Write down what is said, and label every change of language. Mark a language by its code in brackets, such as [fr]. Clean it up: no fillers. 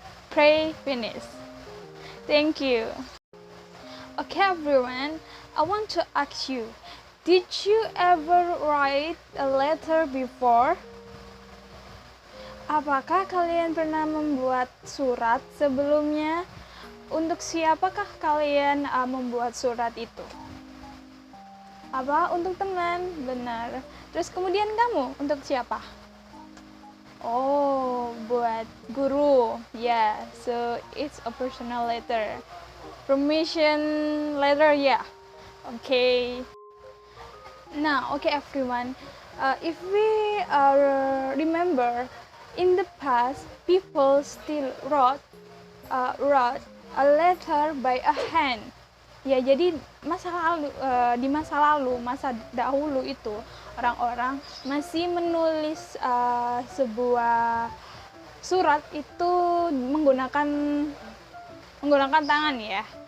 [en] Pray, finish. Thank you. Okay everyone, I want to ask you, did you ever write a letter before? [id] Apakah kalian pernah membuat surat sebelumnya? Untuk siapakah kalian membuat surat itu? Apa? Untuk teman? Benar. Terus kemudian kamu, untuk siapa? Oh, buat guru. [en] Yeah, so it's a personal letter. Permission letter, yeah. Okay. Now, okay everyone, if we remember, in the past, people still wrote a letter by a hand. [id] Ya, jadi di masa lalu, masa dahulu itu, orang-orang masih menulis sebuah surat itu menggunakan tangan ya.